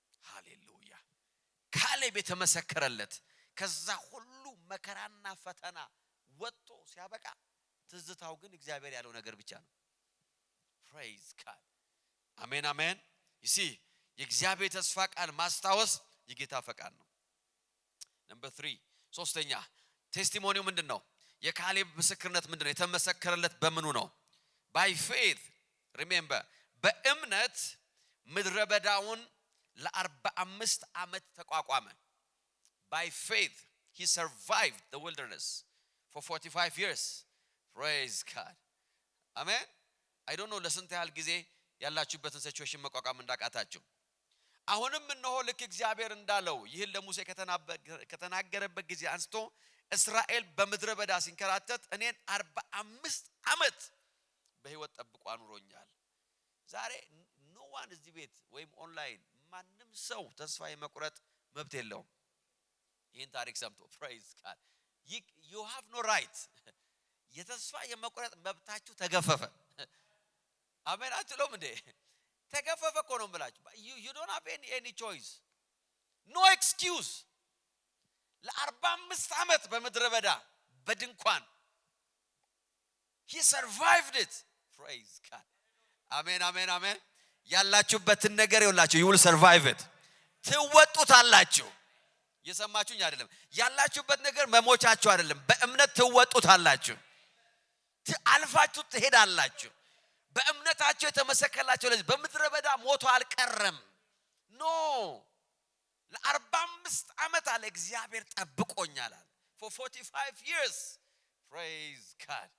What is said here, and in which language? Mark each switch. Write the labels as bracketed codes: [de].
[am] ሃሌሉያ። ካሌብ የተመሰከረለት ከዛ ሁሉ መከራና ፈተና ወጥቶ ሲያበቃ ትዝታው ግን እግዚአብሔር ያለው ነገር ብቻ ነው። [en] praise God. [am] አሜን አሜን። [en] you see [am] የእግዚአብሔር ተስፋ ቃል ማስታወስ የጌታ ፈቃድ ነው። number 3 ሶስተኛ ቴስቲሞኒው ምንድነው? የካሌብ ምስክርነት ምንድነው? የተመሰከረለት በምኑ ነው? [en] by faith. remember [am] በእምነት ምድረ በዳውን ለ45 ዓመት ተቋቋመ። [en] by faith he survived the wilderness for 45 years. praise God. [am] አሜን። [en] I don't know [am] ለስንት ያህል ጊዜ ያላችሁበትን ሲቹዌሽን መቋቋም እንዳቃታችሁ። አሁንም እነሆ ልክ እግዚአብሔር እንዳለው ይህን ለሙሴ ከተናገረበት ጊዜ አንስቶ እስራኤል በምድረ በዳ ሲንከራተት እኔን 45 ዓመት በህይወት ጠብቆ አኑሮኛል። ዛሬ [en] no one [am] እዚህ ቤት ወይም ኦንላይን ማንም ሰው ተስፋ የመቁረጥ መብት የለውም። ይህን ታሪክ ሰምቶ [en] praise God. you have no right. [am] የተስፋ የመቁረጥ መብታችሁ ተገፈፈ። አሜን አትሉም እንዴ? ተገፈፈ እኮ ነው ብላችሁ [en] you don't have any choice. no excuse. [am] ለ45 ዓመት በምድረ በዳ በድንኳን [en] he survived it. praise God. [am] አሜን አሜን አሜን። ያላችሁበትን ነገር ይውላችሁ [en] you will survive it. [am] ትወጡታላችሁ። የሰማችሁኝ አይደለም? ያላችሁበት ነገር መሞቻችሁ አይደለም። በእምነት ትወጡታላችሁ። አልፋችሁ ትሄዳላችሁ። በእምነታችሁ የተመሰከረላችሁ ለዚህ በምድረ በዳ ሞቶ አልቀረም። ኖ ለ45 ዓመት አለ እግዚአብሔር ጠብቆኛል አለ። [en] for 45 years. praise God.